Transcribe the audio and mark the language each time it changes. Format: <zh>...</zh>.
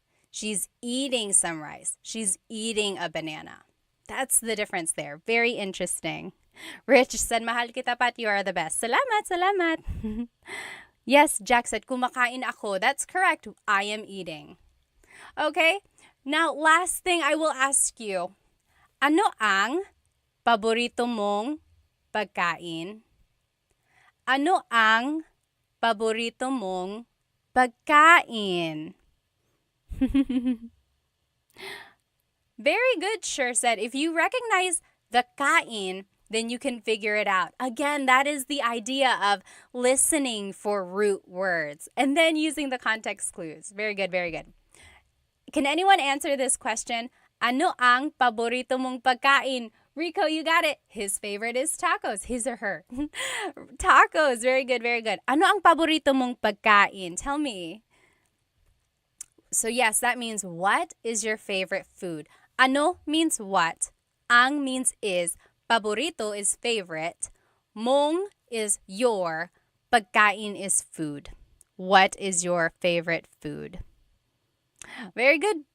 <en>She's eating some rice. She's eating a banana. That's the difference there. Very interesting. Rich said,</en> <tl>mahal kita Pat,</tl> <en>you are the best.</en> <tl>Salamat, salamat.</tl> <en>Yes, Jack said,</en> <tl>kumakain ako.</tl> <en>That's correct. I am eating. Okay, now last thing I will ask you.</en> <tl>Ano ang paborito mong pagkain? Ano ang paborito mong pagkain?</tl> <en>Very good, Sure said. If you recognize the kain, then you can figure it out. Again, that is the idea of listening for root words and then using the context clues. Very good, very good. Can anyone answer this question?</en> <tl>Ano ang paborito mong pagkain?</tl> <en>Rico, you got it. His favorite is tacos. His or her. Tacos. Very good, very good.</en> <tl>Ano ang paborito mong pagkain?</tl> <en>Tell me. So yes, that means what is your favorite food? Ano means what. Ang means is. Paborito is favorite. Mong is your. Pagkain is food. What is your favorite food? Very good.</en>